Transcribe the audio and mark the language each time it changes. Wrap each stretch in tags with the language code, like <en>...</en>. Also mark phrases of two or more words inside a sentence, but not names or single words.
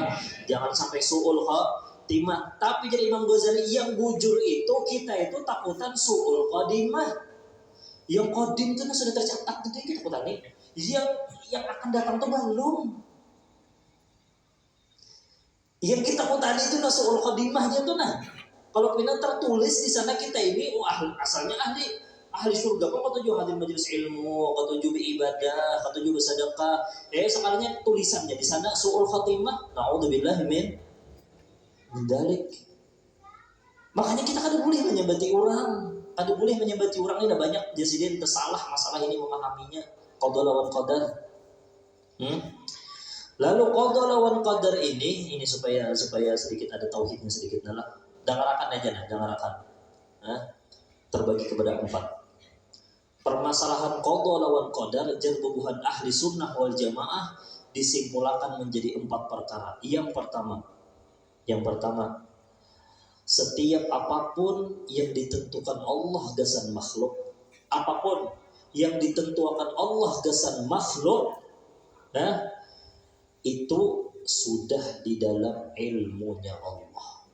<id>Jangan sampai</id> <ar>سوء الخاتمة.</ar> <id>Tapi jadi Imam Ghazali yang bujur itu kita itu takutan</id> <ar>سوء الخاتمة.</ar> <id>Yang qadim itu sudah tercatat itu yang kita kutani. Yang akan datang itu belum. Yang kita kutani itu suul khadimahnya tuh nah. Kalau pina tertulis di sana kita ini asalnya ahli surga kok ketujuh hadir majelis ilmu, ketujuh beribadah, ketujuh bersedekah. Sekalinya tulisannya di sana</id> <ar>سوء الخاتمة. نعوذ بالله من ذلك.</ar> <bjn>Makanya kita kada boleh menyembati orang. Kada boleh menyembati orang ini ada banyak jasiden tersalah masalah ini memahaminya. Qada lawan qadar. Lalu qada lawan qadar ini supaya sedikit ada tauhidnya sedikit lah. Dengarakan aja nah, dengarakan.</bjn> <id>Terbagi kepada 4. Permasalahan qada lawan qadar jan bubuhan</id> <ar>أهل السنة والجماعة</ar> <id>disimpulkan menjadi 4 perkara. Yang pertama, setiap apapun yang ditentukan Allah gasan makhluk, apapun yang ditentukan Allah gasan makhluk, itu sudah di dalam ilmunya Allah.</id>